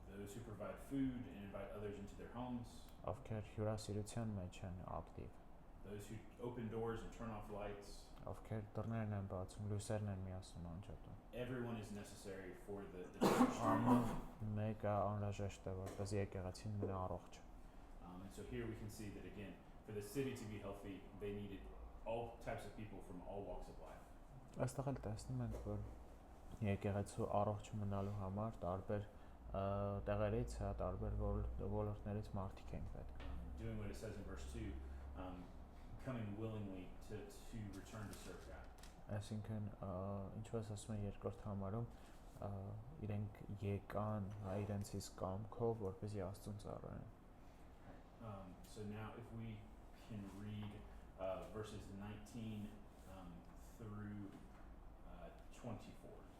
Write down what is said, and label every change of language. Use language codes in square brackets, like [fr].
[en] those who provide food and invite others into their homes, [hy] ովքեր հյուրասիրության մեջ են ակտիվ, [en] those who open doors and turn off lights. [hy] ովքեր դռներն են բացում, լույսերն են միացնում անջատում։ [en] Everyone is necessary for the church. [hy] Ամեն մեկը անհրաժեշտ է, որպես եկեղեցին մնա առողջ։ [en] And so here we can see that again, for the city to be healthy, they needed all types of people from all walks of life. [hy] Այստեղ էլ տեսնում ենք, որ եկեղեցու առողջ մնալու համար տարբեր տեղերից, հա, տարբեր ոլորտներից մարդիկ են պետք։ [en] Doing what it says in verse 2, coming willingly to return to serve God. [hy] Այսինքն, ինչպես ասում են երկրորդ համարում, իրենք եկան, հա, իրենց իսկ կամքով, որպեսզի Աստծուն ծառայեն։ [en] So now if we can read verses 19 through 24.